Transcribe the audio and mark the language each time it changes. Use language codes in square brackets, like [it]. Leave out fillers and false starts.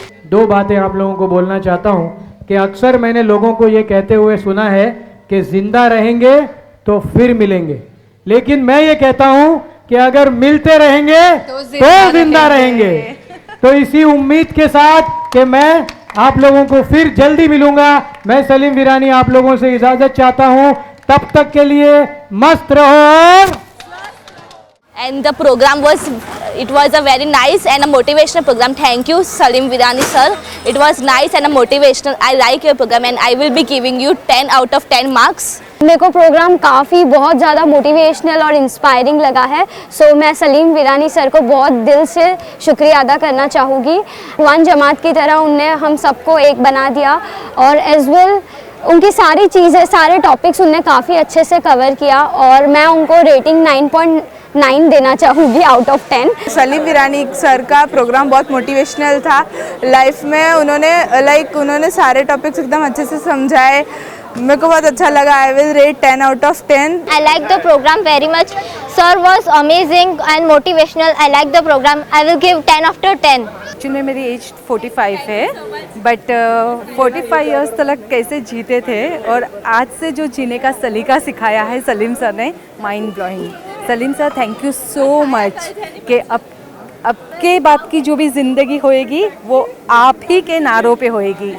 [hi] 2 बातें आप लोगों को बोलना चाहता हूँ कि अक्सर मैंने लोगों को ये कहते हुए सुना है कि जिंदा रहेंगे तो फिर मिलेंगे, लेकिन मैं ये कहता हूँ कि अगर मिलते रहेंगे तो जिंदा रहेंगे। तो इसी उम्मीद के साथ कि मैं आप लोगों को फिर जल्दी मिलूंगा, मैं सलीम वीरानी आप लोगों से इजाजत चाहता हूं। तब तक के लिए मस्त रहो। [en] And the program was a very nice and a motivational program. Thank you, Salim Virani sir. It was nice and a motivational. I like your program and I will be giving you 10 out of 10 marks. [hi] मेरे को programme काफ़ी बहुत ज़्यादा motivational और inspiring लगा है। सो मैं सलीम वीरानी sir को बहुत दिल से शुक्रिया अदा करना चाहूँगी। वन जमात की तरह उनने हम सबको एक बना दिया और एज वेल उनकी सारी चीज़ें, सारे टॉपिक्स उनने काफ़ी अच्छे से कवर किया और मैं उनको रेटिंग 9.9 देना चाहूँगी out of 10। Salim Virani sir का प्रोग्राम बहुत मोटिवेशनल था। लाइफ में उन्होंने सारे टॉपिक्स एकदम अच्छे से समझाए, मेरे को बहुत अच्छा लगा। [en] I will rate 10 out of 10। I like the program very much. Sir was amazing and motivational. I like the program. I will give 10 after 10. [hi] Actually मेरी एज 45 है, बट 45 इयर्स तक कैसे जीते थे और आज से जो जीने का सलीका सिखाया है सलीम सर ने, mind blowing. Salim sir thank you so much कि अब के बाद की जो भी ज़िंदगी होएगी वो आप ही के नारों पे होएगी।